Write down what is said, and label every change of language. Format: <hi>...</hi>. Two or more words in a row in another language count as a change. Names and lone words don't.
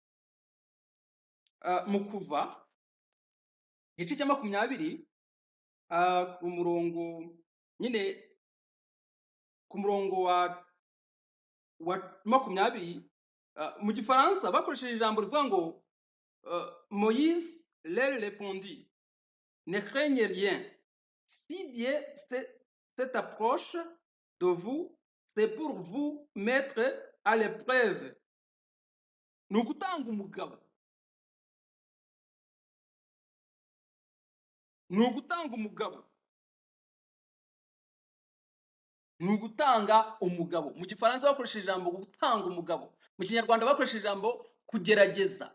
<rw>Mu Kuva igice cya 20 ku murongo nyine ku murongo wa 20 mu gifaransa bakoresheje ijambo rivuga ngo</rw> <fr>Moïse leur répondit, ne craignez rien, si Dieu cette approche de vous, c'est pour vous mettre à l'épreuve.</fr> <rw>Ni ugutanga umugabo, ni ugutanga umugabo, ni ugutanga umugabo. Mu gifaransa bakoresheje ijambo gutanga umugabo, mu kinyarwanda bakoresheje ijambo kugerageza.</rw>